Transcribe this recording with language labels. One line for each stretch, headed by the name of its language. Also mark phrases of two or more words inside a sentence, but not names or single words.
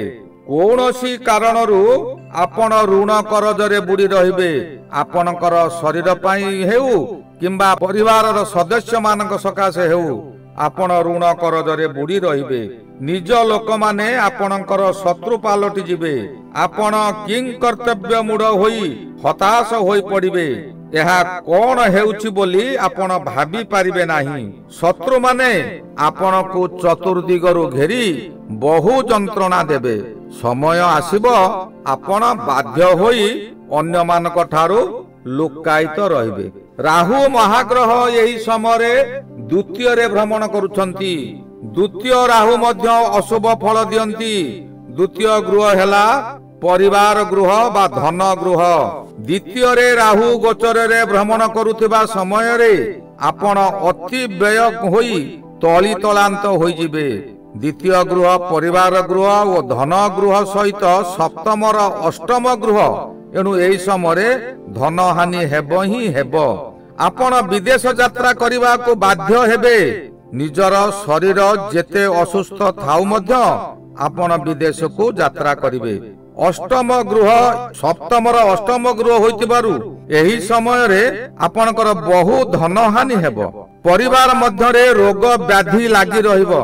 Odia: କୌଣସି କାରଣରୁ ଆପଣ ଋଣ କରଜ ରେ ବୁଡ଼ି ରହିବେ। ଆପଣଙ୍କର ଶରୀର ପାଇଁ ହେଉ କିମ୍ବା ପରିବାରର ସଦସ୍ୟ ମାନଙ୍କ ସକାଶେ ହେଉ ଆପଣ ଋଣ କରଜ ରେ ବୁଡ଼ି ରହିବେ। ନିଜ ଲୋକ ମାନେ ଆପଣଙ୍କର ଶତ୍ରୁ ପାଲଟି ଯିବେ। ଆପଣ କିଂ କର୍ତ୍ତବ୍ୟ ମୂଢ଼ ହୋଇ ହତାଶ ହୋଇ ପଡ଼ିବେ। ଏହା କଣ ହେଉଛି ବୋଲି ଆପଣ ଭାବି ପାରିବେ ନାହିଁ। ଶତ୍ରୁ ମାନେ ଆପଣ କୁ ଚତୁର୍ଦ୍ଦିଗରୁ ଘେରି ବହୁ ଯନ୍ତ୍ରଣା ଦେବେ। ସମୟ ଆସିବ ଆପଣ ବାଧ୍ୟ ହୋଇ ଅନ୍ୟ ମାନଙ୍କ ଠାରୁ ଲୁକ୍କାୟିତ ରହିବେ। ରାହୁ ମହାଗ୍ରହ ଏହି ସମୟ ଦ୍ୱିତୀୟ ରେ ଭ୍ରମଣ କରୁଛନ୍ତି। ଦ୍ୱିତୀୟ ରାହୁ ମଧ୍ୟ ଅଶୁଭ ଫଳ ଦିଅନ୍ତି। ଦ୍ୱିତୀୟ ଗୃହ ହେଲା ପରିବାର ଗୃହ ବା ଧନ ଗୃହ। ଦ୍ୱିତୀୟ ରେ ରାହୁ ଗୋଚର ରେ ଭ୍ରମଣ କରୁଥିବା ସମୟ ରେ ଆପଣ ଅତି ବ୍ୟୟ ହୋଇ ତଳି ତଳାନ୍ତ ହୋଇ ଯିବେ। ଦ୍ୱିତୀୟ ଗୃହ ପରିବାର ଗୃହ ଓ ଧନ ଗୃହ ସହିତ ସପ୍ତମ ଅଷ୍ଟମ ଗୃହ, ଏଣୁ ଏହି ସମୟ ଧନ ହାନି ହେବ ହିଁ ହେବ। ଆପଣ ବିଦେଶ ଯାତ୍ରା କରିବାକୁ ବାଧ୍ୟ ହେବେ। ନିଜର ଶରୀର ଯେତେ ଅସୁସ୍ଥ ଥାଉ ମଧ୍ୟ ଆପଣ ବିଦେଶ କୁ ଯାତ୍ରା କରିବେ। ଅଷ୍ଟମ ଗୃହ ସପ୍ତମ ଅଷ୍ଟମ ଗୃହ ହୋଇଥିବାରୁ ଏହି ସମୟ ରେ ଆପଣଙ୍କର ବହୁ ଧନ ହାନି ହେବ। ପରିବାର ମଧ୍ୟ ରେ ରୋଗ ବ୍ୟାଧି ଲାଗି ରହିବ।